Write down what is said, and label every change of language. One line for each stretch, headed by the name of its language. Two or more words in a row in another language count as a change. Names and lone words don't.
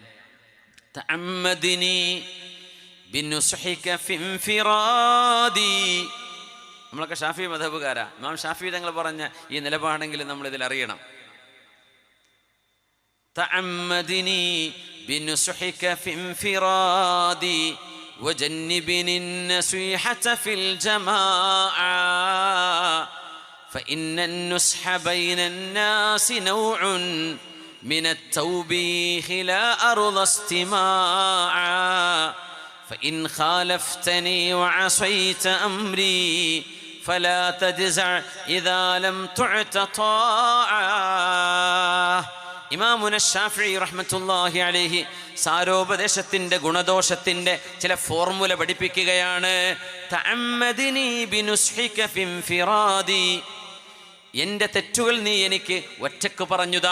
Arabic: تعمدني بنصحك في انفرادي.
Malayalam: നമ്മളൊക്കെ ഷാഫിഈ മദ്ഹബുകാരാ. ഇമാം ഷാഫിഈ തങ്ങൾ പറഞ്ഞ ഈ നിലപാടെങ്കിലും നമ്മൾ ഇതിൽ അറിയണം.
Arabic: تعمدني بنصحك في انفرادي وجنبني النصيحة في الجماعة فإن النصح بين الناس نوع من التوبيخ لا أرضى استماعا فإن خالفتني وعصيت أمري فلا تجزع إذا لم تعت طاعا.
Malayalam: ഇമാമുന ഷാഫിഈ
Arabic: رحمة الله عليه
Malayalam: സാരോപദേശത്തിൻ്റെ ഗുണദോഷത്തിൻ്റെ ചില ഫോർമുല പഠിപ്പിക്കുകയാണ്.
Arabic: تعمدني بنصحك في انفرادي.
Malayalam: എൻ്റെ തെറ്റുകൾ നീ എനിക്ക് ഒറ്റക്ക് പറഞ്ഞുതാ.